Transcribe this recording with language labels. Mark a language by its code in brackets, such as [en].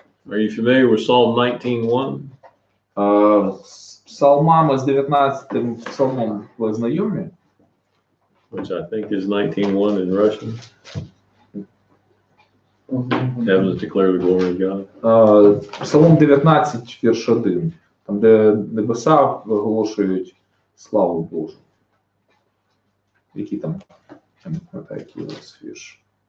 [en] Are you familiar with Psalm 19:1? [uk] З псалмами з 19-м псалмом ви знайомі? [en] Which I think is 19:1 in Russian. Heavens declare the glory of God. [uk] Псалом 19, вірш 1, там, де небеса виголошують славу Божу. Які там, я не пам'ятаю, який у вас вірш.